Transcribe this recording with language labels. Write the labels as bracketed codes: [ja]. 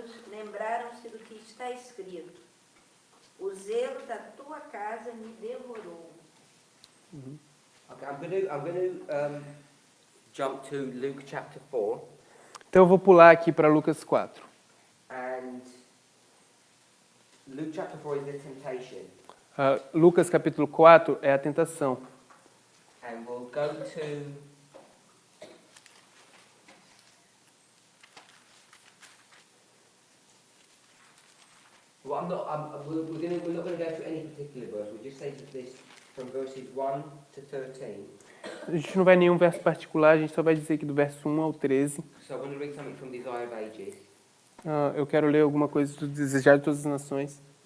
[pt] lembraram-se do que está escrito: o zelo da tua casa me devorou. [en] Okay, I'm going to jump to Luke chapter 4, [pt] Então eu vou pular aqui para Lucas 4. [en] and Luke chapter 4 is the temptation, [pt] Lucas capítulo 4 é a tentação. [en] and we'll go to well, we're not going to go to any particular verse. We'll just say this from verses 1 to 13. [pt] A gente não vai em nenhum verso particular, a gente só vai dizer aqui do verso 1 ao 13. [en] So I want to read something from Desire of Ages. [pt] Eu quero ler alguma coisa do Desejar de Todas as Nações.